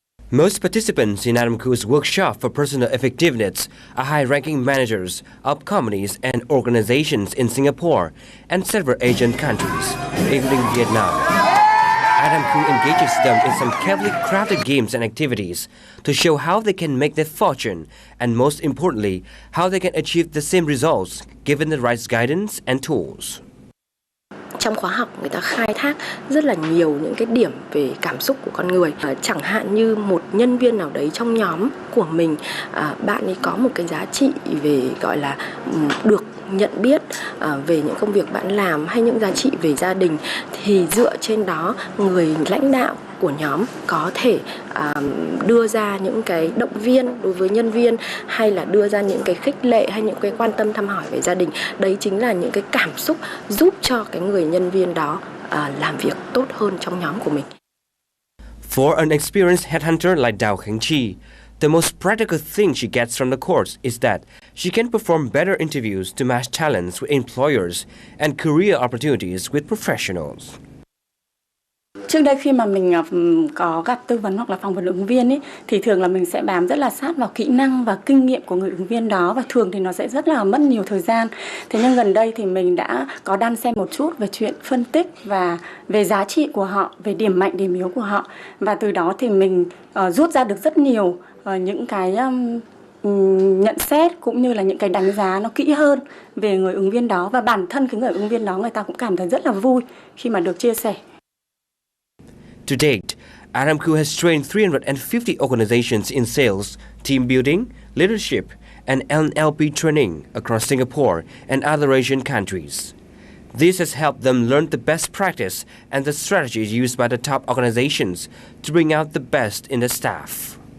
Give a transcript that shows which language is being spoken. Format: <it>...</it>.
<en>Most participants in Adam Khoo's workshop for personal effectiveness are high-ranking managers of companies and organizations in Singapore and several Asian countries, including Vietnam. Adam Khoo engages them in some carefully crafted games and activities to show how they can make their fortune and, most importantly, how they can achieve the same results given the right guidance and tools.</en> <vi>Trong khóa học người ta khai thác rất là nhiều những cái điểm về cảm xúc của con người. Chẳng hạn như một nhân viên nào đấy trong nhóm của mình, bạn ấy có một cái giá trị về gọi là được nhận biết về những công việc bạn làm hay những giá trị về gia đình, thì dựa trên đó người lãnh đạo của nhóm có thể đưa ra những cái động viên đối với nhân viên, hay là đưa ra những cái khích lệ hay những cái quan tâm thăm hỏi về gia đình. Đấy chính là những cái cảm xúc giúp cho cái người nhân viên đó làm việc tốt hơn trong nhóm của mình.</vi> <en>For an experienced headhunter like Dao Kheng Chi, the most practical thing she gets from the course is that she can perform better interviews to match talents with employers and career opportunities with professionals.</en> <vi>Trước đây khi mà mình có gặp tư vấn hoặc là phỏng vấn ứng viên ấy, thì thường là mình sẽ bám rất là sát vào kỹ năng và kinh nghiệm của người ứng viên đó, và thường thì nó sẽ rất là mất nhiều thời gian. Thế nhưng gần đây thì mình đã có đan xen một chút về chuyện phân tích và về giá trị của họ, về điểm mạnh điểm yếu của họ, và từ đó thì mình rút ra được rất nhiều những cái nhận xét cũng như là những cái đánh giá nó kỹ hơn về người ứng viên đó, và bản thân cái người ứng viên đó người ta cũng cảm thấy rất là vui khi mà được chia sẻ.</vi> <en>To date, Adam Khoo has trained 350 organizations in sales, team building, leadership, and NLP training across Singapore and other Asian countries. This has helped them learn the best practice and the strategies used by the top organizations to bring out the best in the staff.</en>